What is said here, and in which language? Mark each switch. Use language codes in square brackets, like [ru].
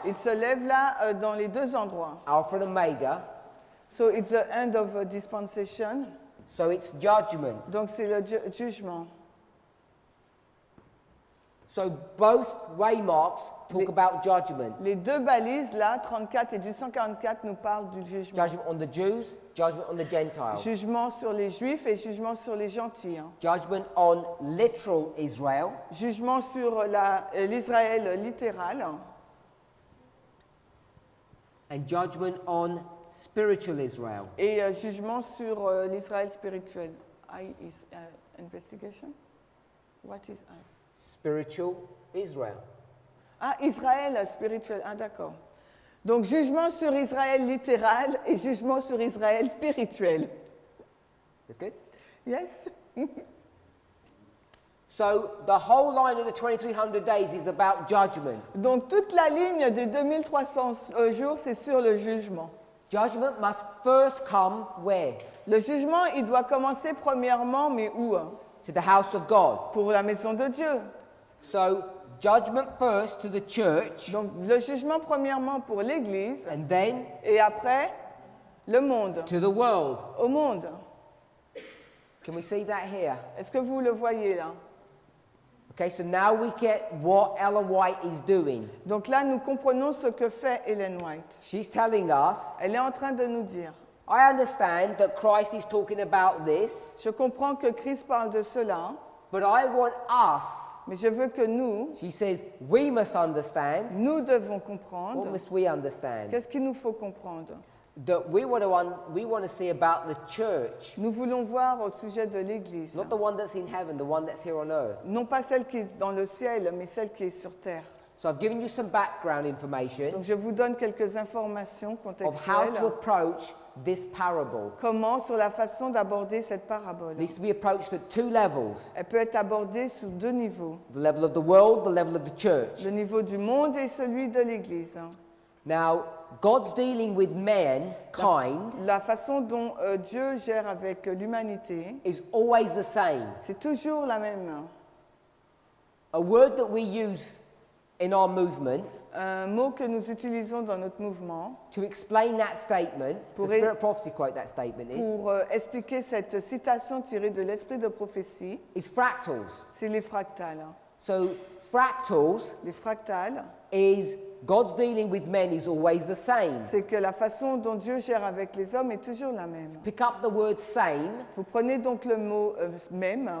[fr] Il se lève là dans les deux endroits. [en] Alpha and Omega. So it's the end of a dispensation. So it's judgment. [fr] Donc c'est le jugement. [en] So both waymarks talk about judgment. [fr] Les deux balises là, 34 et 244, nous parlent du jugement. [en] Judgment on the Jews, judgment on the Gentiles. [fr] Jugement sur les Juifs et jugement sur les gentils. Hein. [en] Judgment on literal Israel. [fr] Jugement sur l'Israël littéral. [en] And judgment on spiritual Israel. [fr] Et jugement sur l'Israël spirituel. [en] I is investigation? What is I? Spiritual Israel. [fr] Ah, Israël spirituel. Ah, d'accord. Donc, jugement sur Israël littéral et jugement sur Israël spirituel. [en] Okay? Yes? So the whole line of the 2300 days is about judgment. [fr] Donc, toute la ligne des 2300 jours, c'est sur le jugement. [en] Judgment must first come where? [fr] Le jugement, il doit commencer premièrement, mais où? [en] To the house of God. [fr] Pour la maison de Dieu. [en] So judgment first to the church, [fr] Donc, le jugement premièrement pour l'Église [en] and then [fr] et après, le monde, [en] to the world. [fr] au monde. [en] Can we see that here? [fr] Est-ce que vous le voyez là? [en] Okay, so now we get what Ellen White is doing. [fr] Donc là, nous comprenons ce que fait Ellen White. [en] She's telling us, [fr] Elle est en train de nous dire, [en] I understand that Christ is talking about this, [fr] je comprends que Christ parle de cela, [en] but I want us, [fr] mais je veux que nous, [en] she says, we must understand. [fr] nous devons [en] What [fr] comprendre. [en] must we understand? [fr] Qu'est-ce qu'il nous faut comprendre? [en] that we want to see about the church, [fr] Nous voulons voir au sujet de l'Église, [en] not the one that's in heaven, the one that's here on earth. [fr] non pas celle qui est dans le ciel, mais celle qui est sur terre. [en] So I've given you some background information [fr] Donc je vous donne quelques informations [en] of how [fr] contextuelles. [en] to approach this parable. [fr] Comment, sur la façon d'aborder cette parabole. [en] It needs to be approached at two levels: [fr] Elle peut être abordée sous deux niveaux, [en] the level of the world, the level of the church. [fr] le niveau du monde et celui de l'Église. [en] Now, God's dealing with mankind [fr] La façon dont Dieu gère avec l'humanité, [en] is always the same. [fr] c'est toujours la même. [en] A word that we use in our movement [fr] Un mot que nous utilisons dans notre mouvement [en] to explain that statement, so [fr] Pour [en] Spirit Prophecy quote that statement [fr] pour expliquer cette citation tirée de l'esprit de prophétie, [en] is fractals. [fr] c'est les fractales. [en] So fractals [fr] Les fractales, [en] is God's dealing with men is always the same. [fr] c'est que la façon dont Dieu gère avec les hommes est toujours la même. [en] Pick up the word same [fr] Vous prenez donc le mot même